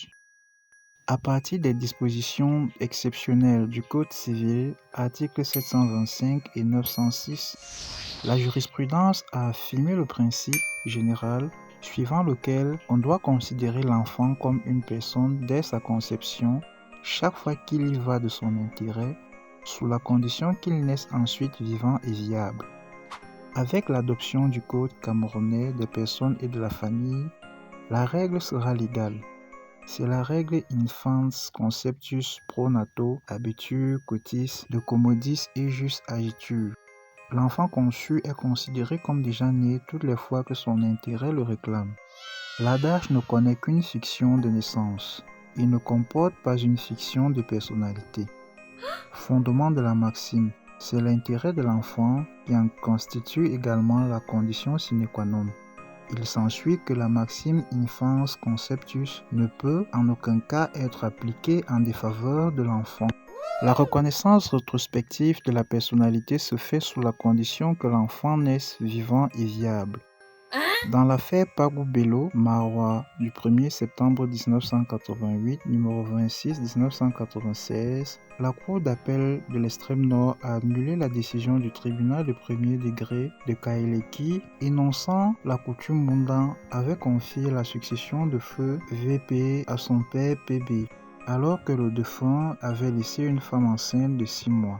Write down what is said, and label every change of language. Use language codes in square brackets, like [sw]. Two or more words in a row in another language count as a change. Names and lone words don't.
[fr] À partir des dispositions exceptionnelles du Code civil, articles 725 et 906, la jurisprudence a affirmé le principe général suivant lequel on doit considérer l'enfant comme une personne dès sa conception, chaque fois qu'il y va de son intérêt, sous la condition qu'il naisse ensuite vivant et viable. Avec l'adoption du Code camerounais des personnes et de la famille, la règle sera légale. C'est la règle [la] infans conceptus pro nato habitur cotis de commodis et jus agitur. [fr] L'enfant conçu est considéré comme déjà né toutes les fois que son intérêt le réclame. L'adage ne connaît qu'une fiction de naissance. Il ne comporte pas une fiction de personnalité. Fondement de la maxime. C'est l'intérêt de l'enfant qui en constitue également la condition [la] sine qua non. [fr] Il s'ensuit que la maxime [la] infans conceptus [fr] ne peut en aucun cas être appliquée en défaveur de l'enfant. La reconnaissance rétrospective de la personnalité se fait sous la condition que l'enfant naisse vivant et viable. Dans l'affaire Pagou Bello Marois du 1er septembre 1988, numéro 26-1996, la Cour d'appel de l'extrême nord a annulé la décision du tribunal de premier degré de Kaélé qui, énonçant la coutume Mundan, avait confié la succession de feu VP à son père PB, alors que le défunt avait laissé une femme enceinte de 6 mois.